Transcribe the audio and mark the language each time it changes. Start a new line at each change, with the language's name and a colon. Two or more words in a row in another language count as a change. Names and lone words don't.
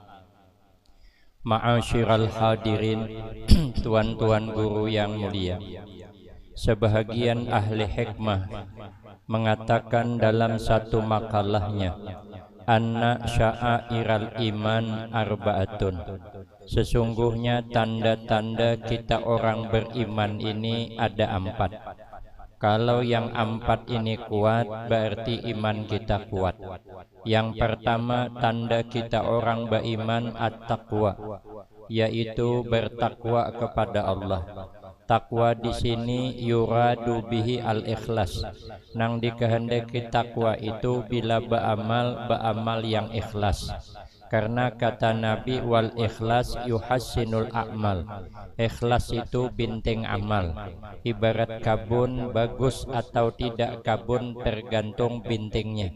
Arabic: معاشر الحاضرين,
Indonesian: tuan-tuan guru yang mulia, sebahagian ahli hikmah mengatakan dalam satu makalahnya,
Arabic: أن شعائر الإيمان أربعة,
Indonesian: sesungguhnya tanda-tanda kita orang beriman ini ada 4. Kalau yang 4 ini kuat, berarti iman kita kuat. Yang pertama, tanda kita orang beriman at-taqwa, yaitu bertakwa kepada Allah. Takwa di sini
Arabic: يراد به الإخلاص.
Banjar: Nang dikehendaki takwa itu bila beramal yang ikhlas.
Indonesian: Karena kata Nabi,
Arabic: والإخلاص يحسن الأعمال.
Banjar: Ikhlas itu binting amal. Ibarat kabun, bagus atau tidak kabun tergantung bintingnya.